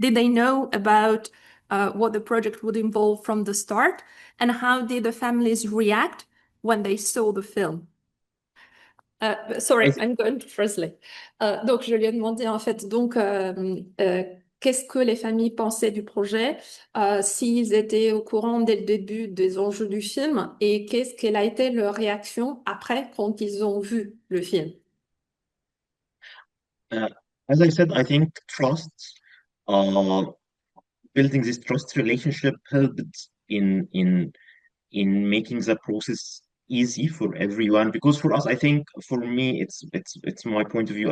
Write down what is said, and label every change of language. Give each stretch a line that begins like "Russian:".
English: Did they know about what the project would involve from the start? And how did the families react when they saw the film? I Sorry, th- I'm going to translate.
French: Donc, je lui ai demandé en fait, donc, qu'est-ce que les familles pensaient du projet, s'ils étaient au courant dès le début des enjeux du film et quelle a été leur réaction après quand ils ont vu le film.
English: uh, as I said, I think trust, uh, building this trust relationship helped in making the process easy for everyone. Because for us, I think for me, it's my point of view.